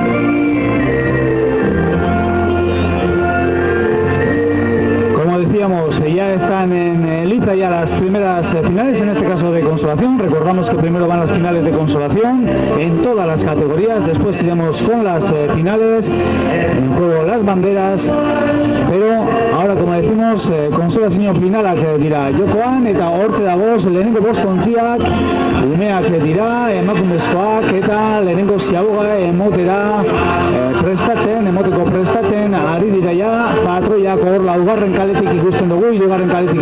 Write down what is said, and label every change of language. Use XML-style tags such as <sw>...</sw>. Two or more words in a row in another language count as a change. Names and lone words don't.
<es>Ya están en liza ya las primeras finales, en este caso de consolación. Recordamos que primero van las finales de consolación en todas las categorías, después iremos con las finales, en juego las banderas, pero ahora, como decimos,</es> <eu>konsolazio finalak dira jokoan eta hortze dagoz lehenengo bost ontziak umeak dira, emakumezkoak eta lehenengo ziaboga emoteko prestatzen ari dira ja, patroiak hor laugarren kaletik ikusten dugu, hirugarren kaletik</eu>